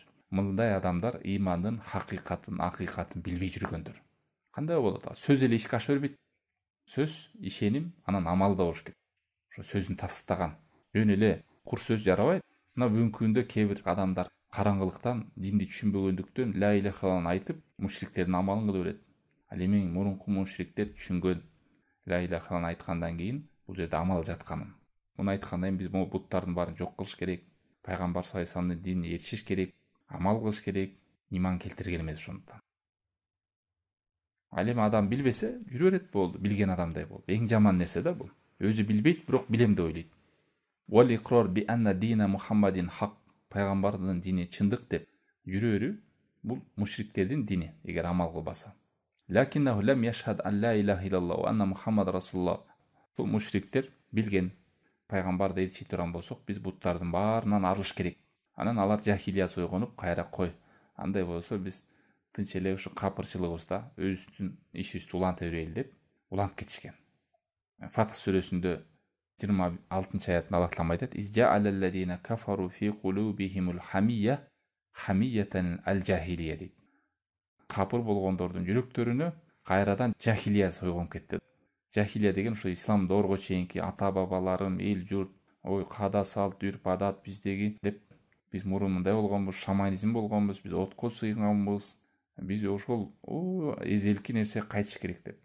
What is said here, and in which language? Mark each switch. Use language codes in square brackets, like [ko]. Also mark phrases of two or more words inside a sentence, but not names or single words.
[ky] Мындай адамдар имандын акыйкатын билбей жүргөндөр. Кандай болот? Сөз эле ишке аша бербейт. Сөз, ишеним, анан амал да болуш керек. Ошо сөзүн тастаган. Жөн эле кур сөз жарабайт. Мына бүгүнкү күндө кээ бир адамдар караңгылыктан, динди түшүнбөгөндүктөн [ar] لا إله إلا الله [ky] айтып, мушриктердин амалын кыла берет. Ал эми мурунку мушриктер түшүнгөн. [ar] لا إله إلا الله [ky] айткандан кийин бул жерде амал жатканын. Муну айткандан кийин биз бул буттардын баарын жок кылыш керек. Пайгамбар [ar] صلى الله عليه وسلم [ky] динин ээрчиш керек, амал кылыш керек, иман келтирген эмес ошондуктан. Ал эми адам билбесе, жүрө берет болду, билген адамдай болду. Эң жаман нерсе да бул. Өзү билбейт, бирок билем деп ойлойт. [ar] والإقرار بأن دين محمد حق. [ky] Пайгамбардын дини чындык деп жүрө берүү бул мушриктердин дини, эгер амал кылбаса. [ar] لكنه لم يشهد أن لا إله إلا الله وأن محمد رسول الله. [ky] Бул мушриктер билген пайгамбарды ээрчи турган болсок, биз буттардын баарынан арылыш керек. Анан алар жахилиясы ойгонуп, кайра кой. Андай болсо биз тынч эле ушу капырчылыгыбызда өзүбүздүн ишибизди уланта берели деп уланып кетишкен. Фатх сүрөсүндө 26-аятында Аллах таалам айтат: [ar] "إذ جعل الذين كفروا في قلوبهم الحمية حمية الجاهلية" [ky] дейт. Капыр болгондордун жүрөктөрүнө кайрадан жахилия ойгонуп кетти. Жахилия деген ушу ислам доорго чейинки ата бабаларым, эл журт, ой када салт, үрп адат биздеги деп биз мурун мындай болгонбуз, шаманизм болгонбуз, биз отко сыйганбыз, биз ошол эзелки нерсе кайтыш керек деп.